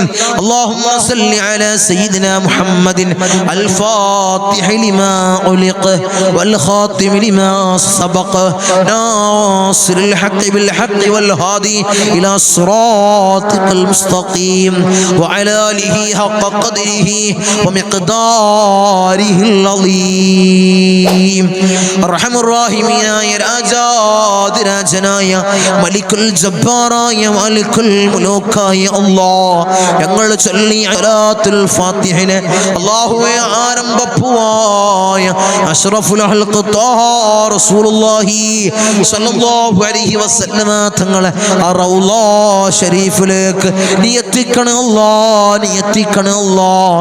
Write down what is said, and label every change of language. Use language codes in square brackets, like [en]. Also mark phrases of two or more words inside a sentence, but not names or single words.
[ar] اللهم صل على سيدنا محمد الفاتح لما غلق والخاتم لما سبق ناصر الحق بالحق والهادي إلى صراطك المستقيم وعلى آله حق قدره ومقداره العظيم. أرحم الراحمين يا [ml] രാജാതിരാജനായ മലിക്കുൽ ജബ്ബാറായ മലിക്കുൽ മുലൂക്കായ അല്ലാഹ് ഞങ്ങൾ ചൊല്ലി അലാത്തുൽ ഫാത്തിഹിനെ അല്ലാഹുവേ ആരംഭപ്പുവായ [ar] أشرف الخلق طه رسول الله صلى الله عليه وسلم [ml] തങ്ങളെ റൗള ശരീഫിലേക്ക് നീ എത്തിക്കണേ അല്ലാഹ്, നീ എത്തിക്കണേ അല്ലാഹ്.